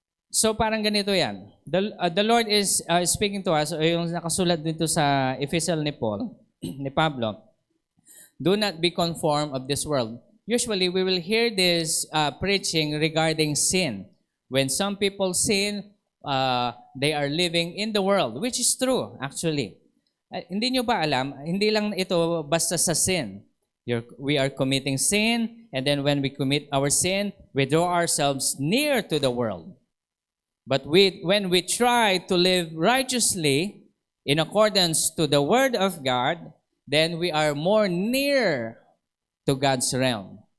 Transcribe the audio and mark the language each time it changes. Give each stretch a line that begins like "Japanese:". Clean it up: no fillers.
English: So
Filipino: parang ganito yan.
English: The Lord is speaking to us,
Filipino: yung nakasulat dito sa
English: epistle ni Paul, ni Pablo, do not be conformed of this world. Usually, we will hear this preaching regarding sin. When some people sin, they are living in the world, which is true, actually.
Filipino: Hindi nyo ba alam, hindi lang ito basta sa sin.
English: We are committing sin, and then when we commit our sin, we draw ourselves near to the world. But when we try to live righteously in accordance to the Word of God, then we are more near to God's realm.